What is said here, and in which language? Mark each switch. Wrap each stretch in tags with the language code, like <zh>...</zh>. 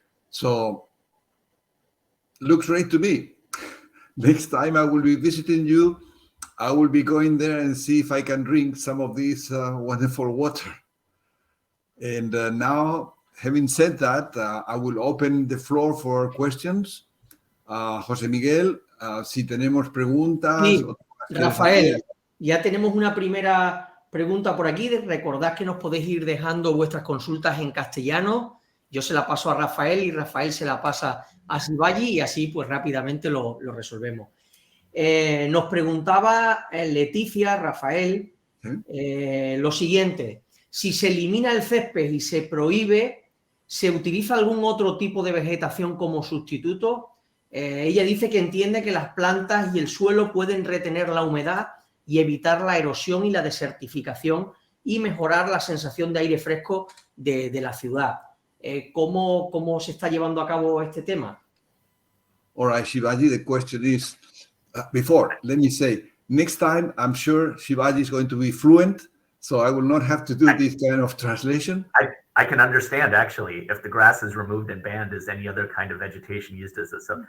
<en>So, looks great to me. Next time I will be visiting you, I will be going there and see if I can drink some of this wonderful water. And now, having said that, I will open the floor for questions.</en> <es>José Miguel, si tenemos preguntas. Sí, Rafael, ya tenemos una primera pregunta por aquí. Recordad que nos podéis ir dejando vuestras consultas en castellano. Yo se la paso a Rafael y Rafael se la pasa a Shivaji y así pues rápidamente lo resolvemos. Nos preguntaba Leticia, Rafael, lo siguiente: si se elimina el césped y se prohíbe, ¿se utiliza algún otro tipo de vegetación como sustituto? Ella dice que entiende que las plantas y el suelo pueden retener la humedad y evitar la erosión y la desertificación y mejorar la sensación de aire fresco de la ciudad. ¿Cómo se está llevando a cabo este tema?</es> <en>All right, Shivaji, the question is, before, let me say, next time, I'm sure Shivaji is going to be fluent, so I will not have to do this kind of translation. I can understand, actually, if the grass is removed and banned, is any other kind of vegetation used as a sub?</en>